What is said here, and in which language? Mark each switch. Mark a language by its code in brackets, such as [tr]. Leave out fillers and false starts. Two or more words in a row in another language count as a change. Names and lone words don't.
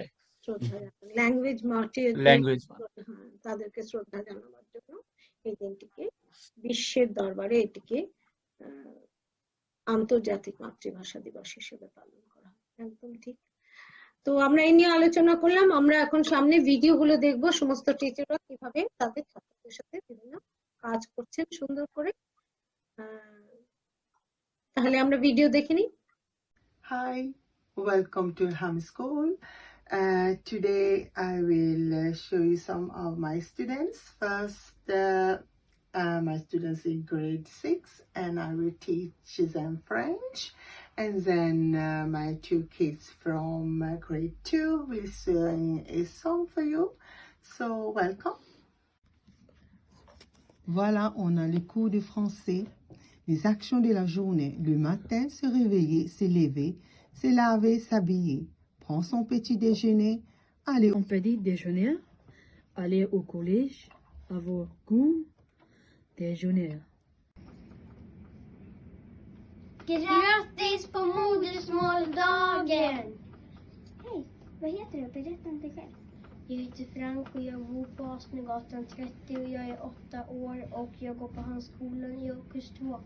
[bn] ল্যাঙ্গুয়েজ তাদেরকে শ্রদ্ধা জানাবার জন্য এই দিনটিকে বিশ্বের দরবারে এটিকে আন্তর্জাতিক মাতৃভাষা দিবস হিসেবে পালন করা হয়। একদম ঠিক। তো আমরা এই নিয়ে আলোচনা করলাম। আমরা এখন সামনে ভিডিও গুলো দেখবো, সমস্ত টিচাররা কিভাবে তাদের ছাত্রদের সাথে বিভিন্ন কাজ করছেন সুন্দর করে। তাহলে আমরা ভিডিও দেখে নিই। [en] Hi, welcome to Ham School. Today I will show you some of my students. First, my students in grade 6, and I will teach them French. And then my 2 kids from grade 2 will sing a song for you. So welcome. [fr] Voilà, on a les cours de français. Les actions de la journée. Le matin, se réveiller, se lever, se laver, s'habiller. Prendre son petit déjeuner. Aller Son petit déjeuner. Aller au collège. Avoir cours. Déjeuner. [sv] Grattis på modersmålsdagen! Hej, vad heter du? Berätta om dig själv. Jag heter Frank och jag bor på Asnegatan 30 och jag är 8 år och jag går på Handskolan i årskurs 2.